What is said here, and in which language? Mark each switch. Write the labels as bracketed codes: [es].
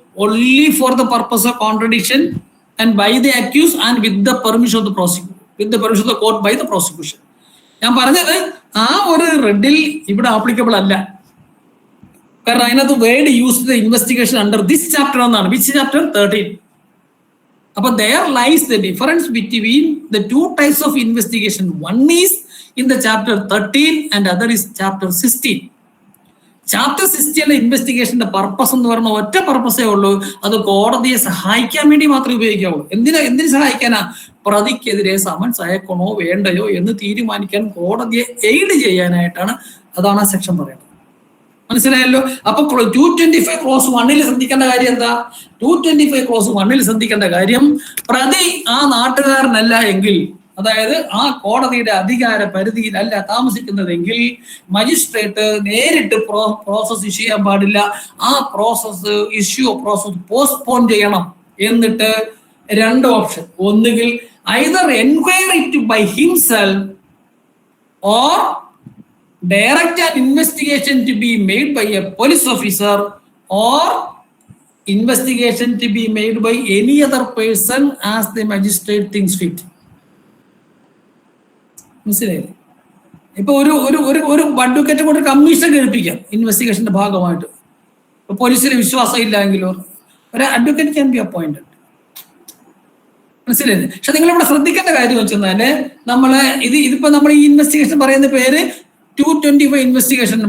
[en] Only for the purpose of contradiction and by the accused and with the permission of the prosecution, with the permission of the court by the prosecution. [ml] ഞാൻ പറഞ്ഞത് ആ ഒരു റെഡിൽ ഇവിടെ applicable അല്ല. കാരണം അതിനകത്ത് [en] Word use the investigation under this chapter എന്നാണ്. Which chapter? 13. അപ്പൊ there lies the difference between the two types of investigation. One is in the chapter 13 and other is chapter 16. [ml] Chapter 16 ഇൻവെസ്റ്റിഗേഷന്റെ purpose എന്ന് പറഞ്ഞ ഒറ്റ പർപ്പസേ ഉള്ളൂ, അത് കോടതിയെ സഹായിക്കാൻ വേണ്ടി മാത്രമേ ഉപയോഗിക്കാവുള്ളൂ. എന്തിനു സഹായിക്കാനാ? പ്രതിക്കെതിരെ സമൻസ് അയക്കണോ വേണ്ടയോ എന്ന് തീരുമാനിക്കാൻ കോടതിയെ എയ്ഡ് ചെയ്യാനായിട്ടാണ്. അതാണ് ആ സെക്ഷൻ പറയുന്നത്. മനസ്സിലായല്ലോ? അപ്പൊ 225 ക്ലോസ് 1 ശ്രദ്ധിക്കേണ്ട കാര്യം എന്താ? 225 ക്ലോസ് 1 ശ്രദ്ധിക്കേണ്ട കാര്യം, പ്രതി ആ നാട്ടുകാരനല്ല എങ്കിൽ, അതായത് ആ കോടതിയുടെ അധികാര പരിധിയിലല്ല താമസിക്കുന്നതെങ്കിൽ മജിസ്ട്രേറ്റ് നേരിട്ട് പ്രോസസ് ഇഷ്യൂ ചെയ്യാൻ പാടില്ല. ആ പ്രോസസ് പോസ്റ്റ്പോൺ ചെയ്യണം. എന്നിട്ട് രണ്ട് ഓപ്ഷൻ, ഒന്നുകിൽ [en] either enquire it by himself or direct an investigation to be made by a police officer or investigation to be made by any other person as the magistrate thinks fit. [ml] മനസ്സിലായില്ലേ? ഇപ്പൊ ഒരു advocate കൊണ്ട് commission കേൾപ്പിക്കാം ഇൻവെസ്റ്റിഗേഷന്റെ ഭാഗമായിട്ട്. ഇപ്പൊ പോലീസിന് വിശ്വാസം ഇല്ലെങ്കിലോ ഒരു അഡ്വക്കേറ്റ് [en] Can be appointed. [ml] മനസ്സിലായില്ലേ? പക്ഷെ നിങ്ങൾ ഇവിടെ ശ്രദ്ധിക്കേണ്ട കാര്യം വെച്ചാല് ഇതിപ്പോ നമ്മൾ ഈ ഇൻവെസ്റ്റിഗേഷൻ പറയുന്ന പേര് 225 ഇൻവെസ്റ്റിഗേഷൻ.